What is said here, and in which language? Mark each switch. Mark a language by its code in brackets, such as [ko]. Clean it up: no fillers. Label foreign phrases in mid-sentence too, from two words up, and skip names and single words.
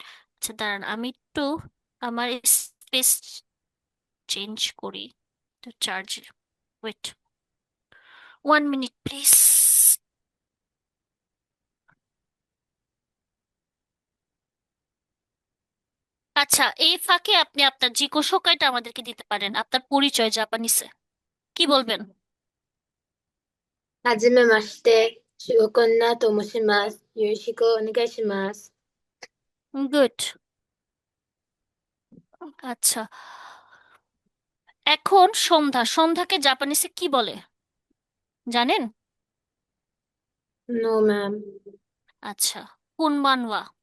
[bn] আচ্ছা দাঁড়ান, আমি একটু আমার স্পেস চেঞ্জ করি, তো চার্জ, [en] wait 1 minute please. [bn] আচ্ছা, এই ফাঁকে আপনি আপনার জিজ্ঞাসাটা আমাদেরকে দিতে পারেন, আপনার পরিচয় জাপানিসে কি বলবেন? [ja] はじめまして。しごこんなと申します。よろしくお願いします。 গুড। আচ্ছা, এখন সন্ধ্যা, সন্ধ্যাকে জাপানিসে কি বলে জানেন? [en] No, ma'am. [bn] আচ্ছা, কুনবানওয়া।